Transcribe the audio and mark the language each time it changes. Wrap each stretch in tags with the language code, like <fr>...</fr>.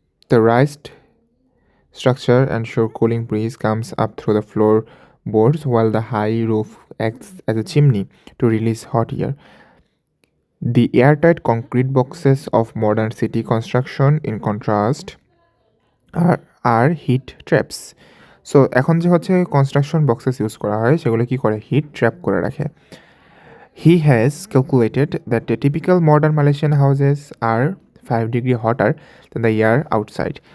<en>The raised structure ensure cooling breeze comes up through the floorboards while the high roof acts as a chimney to release hot air. The airtight concrete boxes of modern city construction, in contrast, are heat traps.</en> <bn>So এখন যে হচ্ছে construction boxes use করা হয় সেগুলো কী করে? Hit trap করে রাখে।</bn> <en>He has calculated that the typical modern Malaysian houses are 5 degrees hotter than the air outside.</en>